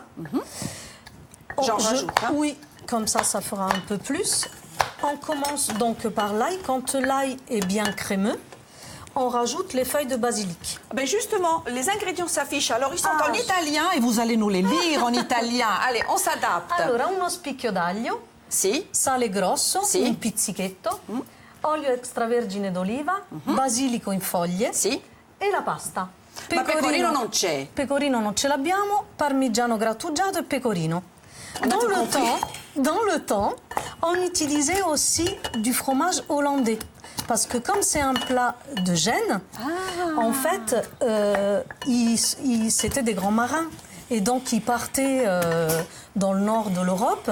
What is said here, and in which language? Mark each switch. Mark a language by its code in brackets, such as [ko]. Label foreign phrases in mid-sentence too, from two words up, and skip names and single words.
[fr] J'en rajoute, hein. Oui, comme ça fera un peu plus. On commence donc par l'ail. Quand l'ail est bien crémeux, on rajoute les feuilles de basilic. Ben justement, les ingrédients s'affichent. Alors, ils sont Ah. en italien et vous allez nous les lire en italien. Allez, on s'adapte. [it] Allora, uno spicchio d'aglio, Si. sale grosso, Sì. un pizzichetto, olio extravergine d'oliva, basilico in foglie Si. e la pasta. Ma pecorino non c'è. Pecorino non ce l'abbiamo, parmigiano grattugiato e pecorino. [fr] On a tout compris. Dans le temps, on utilisait aussi du fromage hollandais. Parce que comme c'est un plat de Gênes, en fait, c'était des grands marins. Et donc, ils partaient dans le nord de l'Europe.